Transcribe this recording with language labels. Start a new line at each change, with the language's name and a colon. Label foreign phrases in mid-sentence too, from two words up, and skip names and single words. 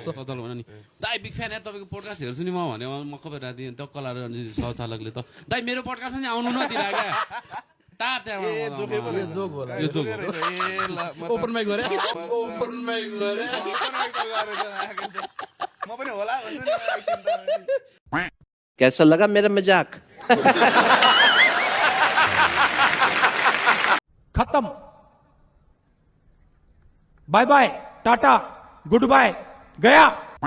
Nepali: शौचालय भन्नु नि दाइ
English: big fan
Nepali: यार तपाईँको पोडकास्ट हेर्छु नि म भने मक्क भएर राति टक्क लाएर अनि शौचालयले त दाइ मेरो पोडकास्ट पनि आउनु नदिला क्या। टाप जोक होला यो जोक
English: open mic
Nepali: गरे
English: open mic
Nepali: गरे म पनि होला
Hindi: कैसा लगा मेरा मजाक? खत्म,
English: bye bye,
Hindi: टाटा,
English: good bye,
Hindi: गया।